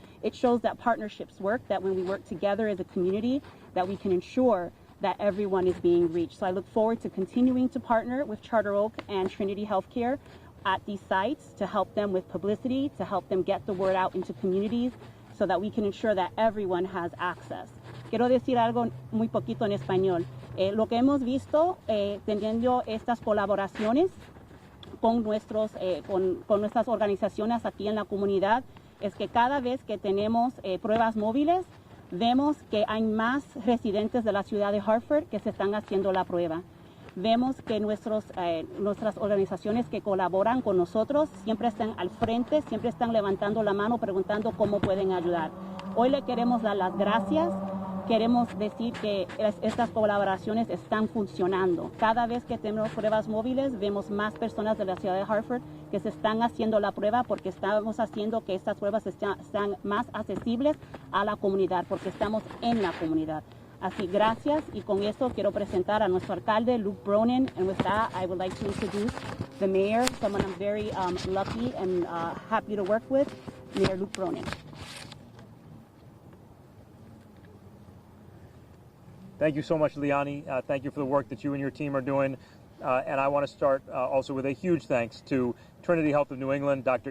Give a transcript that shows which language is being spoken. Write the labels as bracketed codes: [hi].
[en] It shows that partnerships work, that when we work together as a community, that we can ensure that everyone is being reached. So I look forward to continuing to partner with Charter Oak and Trinity Healthcare at these sites to help them with publicity, to help them get the word out into communities so that we can ensure that everyone has access. [es] Quiero decir algo muy poquito en español. Lo que hemos visto teniendo estas colaboraciones con nuestras organizaciones aquí en la comunidad es que cada vez que tenemos pruebas móviles, vemos que hay más residentes de la ciudad de Hartford que se están haciendo la prueba. Vemos que nuestras organizaciones que colaboran con nosotros siempre están al frente, siempre están levantando la mano, preguntando cómo pueden ayudar. Hoy le queremos dar las gracias. Queremos decir que estas colaboraciones están funcionando. Cada vez que tenemos pruebas móviles, vemos más personas de la ciudad de Hartford que se están haciendo la prueba porque estamos haciendo que estas pruebas sean más accesibles a la comunidad, porque estamos en la comunidad. Así, gracias. Y con esto quiero presentar a nuestro alcalde, Luke Bronin. [en] And with that, I would like to introduce the mayor, someone I'm very lucky and happy to work with, Mayor Luke Bronin. Thank you so much, Liani. Thank you for the work that you and your team are doing. And I want to start also with a huge thanks to Trinity Health of New England, Dr.